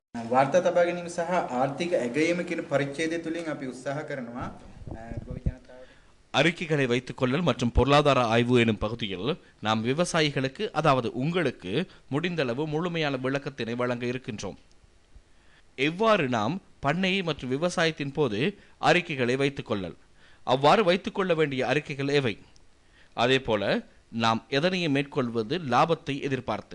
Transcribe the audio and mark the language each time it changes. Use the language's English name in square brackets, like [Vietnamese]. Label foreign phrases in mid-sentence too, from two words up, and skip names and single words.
[Sinhala] වාර්තා තබා ගැනීම සහ ආර්ථික ඇගයීම කියන පරිච්ඡේදය තුලින් අපි උත්සාහ කරනවා ගොවි ජනතාවට [Tamil] அறிக்கைகளை வைத்துக் கொள்ளல் மற்றும் பொருளாதார ஆய்வு எனும் பகுதியில் நாம் விவசாயிகளுக்கு அதாவது உங்களுக்கு முடிந்தளவு முழுமையான விளக்கத்தினை வழங்க இருக்கின்றோம். எவ்வாறு நாம் பண்ணை மற்றும் விவசாயத்தின் போது அறிக்கைகளை வைத்துக் கொள்ளல், அவ்வாறு வைத்துக் கொள்ள வேண்டிய அறிக்கைகள் எவை, அதேபோல நாம் எதனையும் மேற்கொள்வது லாபத்தை எதிர்பார்த்து